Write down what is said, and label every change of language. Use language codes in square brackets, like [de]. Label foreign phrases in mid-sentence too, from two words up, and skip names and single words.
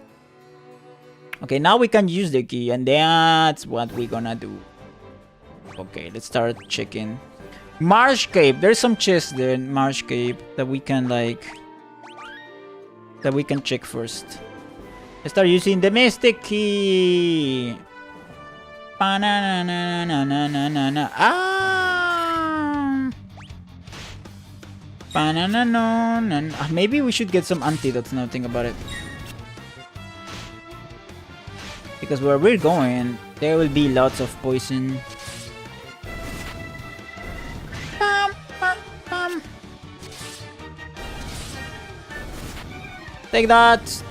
[en] Okay, now we can use the key, and that's what we're gonna do. Okay, let's start checking. Marsh Cave. There's some chests there in Marsh Cave that we can check first. Let's start using the Mystic Key. Ba-na-na-na-na-na-na-na-na. Ah! Ba-na-na-na-na. Maybe we should get some antidotes now, think about it. Because where we're going, there will be lots of poison. Bam, bam, bam. Take that!